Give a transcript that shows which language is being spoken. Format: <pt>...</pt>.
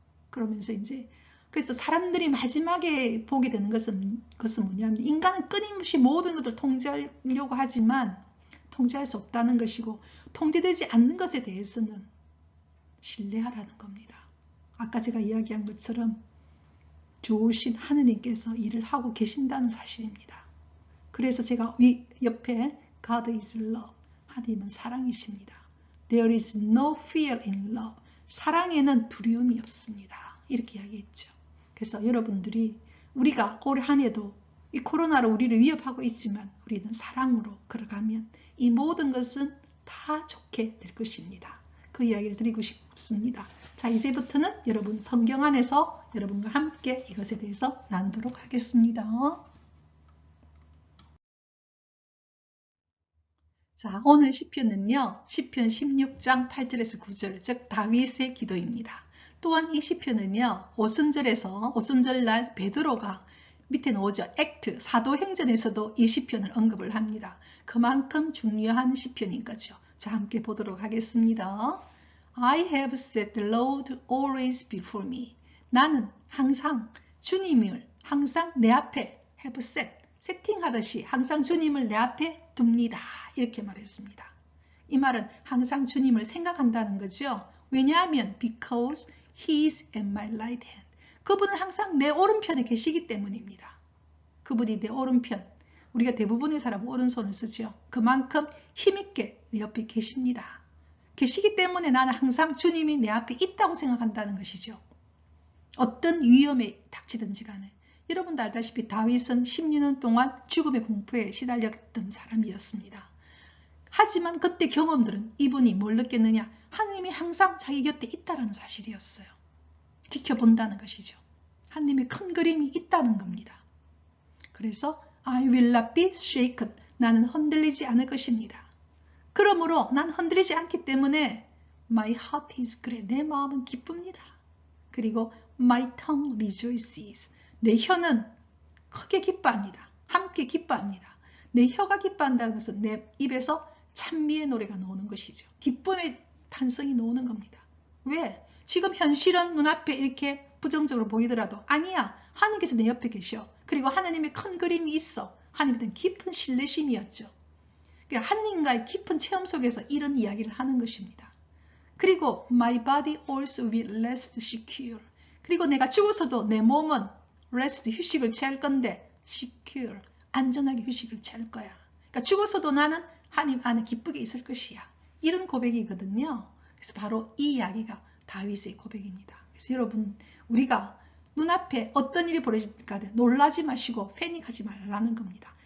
<ko>그러면서 이제 그래서 사람들이 마지막에 보게 되는 것은 뭐냐면 인간은 끊임없이 모든 것을 통제하려고 하지만 통제할 수 없다는 것이고 통제되지 않는 것에 대해서는 신뢰하라는 겁니다. 아까 제가 이야기한 것처럼 좋으신 하느님께서 일을 하고 계신다는 사실입니다. 그래서 제가 옆에</ko> <en>God is love,</en> <ko>하나님은 사랑이십니다.</ko> <en>There is no fear in love,</en> <ko>사랑에는 두려움이 없습니다. 이렇게 이야기했죠. 그래서 여러분들이 우리가 올 한 해도 이 코로나로 우리를 위협하고 있지만 우리는 사랑으로 걸어가면 이 모든 것은 다 좋게 될 것입니다. 그 이야기를 드리고 싶습니다. 자, 이제부터는 여러분 성경 안에서 여러분과 함께 이것에 대해서 나누도록 하겠습니다. 자, 오늘 시편은요. 시편 16장 8절에서 9절, 즉 다윗의 기도입니다. 또한 이 시편은요. 오순절날 베드로가 밑에 나오죠. 액트, 사도행전에서도 이 시편을 언급을 합니다. 그만큼 중요한 시편인 거죠. 자, 함께 보도록 하겠습니다.</ko> <en>I have set the Lord always before me.</en> <ko>나는 항상 주님을 항상 내 앞에</ko> <en>have set,</en> <ko>세팅하듯이 항상 주님을 내 앞에 둡니다. 이렇게 말했습니다. 이 말은 항상 주님을 생각한다는 거죠. 왜냐하면</ko> <en>because he is at my right hand.</en> <ko>그분은 항상 내 오른편에 계시기 때문입니다. 그분이 내 오른편. 우리가 대부분의 사람은 오른손을 쓰죠. 그만큼 힘있게 내 옆에 계십니다. 계시기 때문에 나는 항상 주님이 내 앞에 있다고 생각한다는 것이죠. 어떤 위험에 닥치든지 간에. 여러분도 알다시피 다윗은 16년 동안 죽음의 공포에 시달렸던 사람이었습니다. 하지만 그때 경험들은 이분이 뭘 느꼈느냐? 하나님이 항상 자기 곁에 있다는 사실이었어요. 지켜본다는 것이죠. 하나님의 큰 그림이 있다는 겁니다. 그래서</ko> <en>I will not be shaken.</en> <ko>나는 흔들리지 않을 것입니다. 그러므로 난 흔들리지 않기 때문에</ko> <en>my heart is glad.</en> <ko>내 마음은 기쁩니다. 그리고</ko> <en>my tongue rejoices.</en> <ko>내 혀는 크게 기뻐합니다. 함께 기뻐합니다. 내 혀가 기뻐한다는 것은 내 입에서 찬미의 노래가 나오는 것이죠. 기쁨의 탄성이 나오는 겁니다. 왜? 지금 현실은 눈앞에 이렇게 부정적으로 보이더라도 아니야. 하나님께서 내 옆에 계셔. 그리고 하나님의 큰 그림이 있어. 하나님에 대한 깊은 신뢰심이었죠. 그러니까 하나님과의 깊은 체험 속에서 이런 이야기를 하는 것입니다. 그리고</ko> <en>my body also will rest secure.</en> <ko>그리고 내가 죽어서도 내 몸은 rest, 휴식을 취할 건데 secure, 안전하게 휴식을 취할 거야. 그러니까 죽어서도 나는 하나님 안에 기쁘게 있을 것이야. 이런 고백이거든요. 그래서 바로 이 이야기가 다윗의 고백입니다. 그래서 여러분, 우리가 눈앞에 어떤 일이 벌어질까 놀라지 마시고 패닉하지 말라는 겁니다.</ko>